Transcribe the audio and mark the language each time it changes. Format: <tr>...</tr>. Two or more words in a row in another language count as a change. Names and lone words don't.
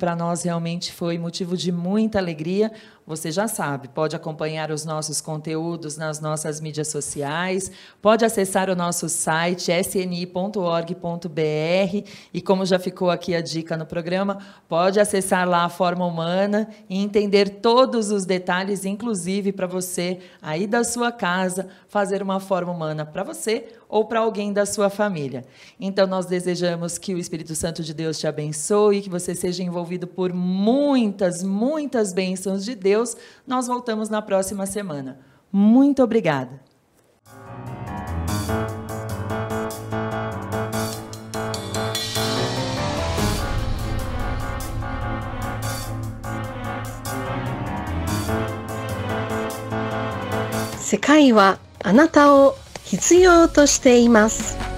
<pt>Para nós, realmente, foi motivo de muita alegria. Você já sabe, pode acompanhar os nossos conteúdos nas nossas mídias sociais, pode acessar o nosso site, sni.org.br, e como já ficou aqui a dica no programa, pode acessar lá a Forma Humana e entender todos os detalhes, inclusive para você, aí da sua casa, fazer uma forma humana para você ou para alguém da sua família. Então, nós desejamos que o Espírito Santo de Deus te abençoe, que você seja envolvido por muitas, muitas bênçãos de Deus. Nós voltamos na próxima semana. Muito obrigada.</pt> <ja>世界はあなたを必要としています.</ja>